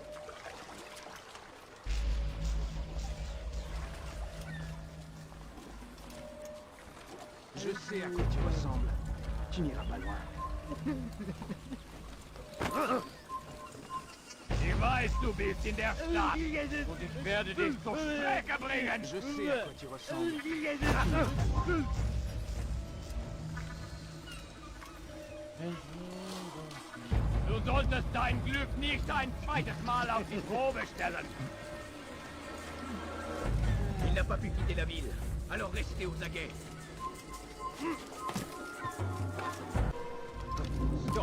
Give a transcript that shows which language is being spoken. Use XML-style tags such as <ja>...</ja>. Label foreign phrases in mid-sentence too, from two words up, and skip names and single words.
<fr>Je sais à quoi tu ressembles. Tu n'iras pas loin.</fr> <de>weiß, du bist in der Stadt. Und ich werde dich zur Strecke bringen.</de> <fr>Je sais à quoi tu ressembles.</fr> <de>Du solltest dein Glück nicht ein zweites Mal auf die Probe stellen.</de> <fr>Il n'a pas pu quitter la ville, alors restez aux aguets. Stop.</fr>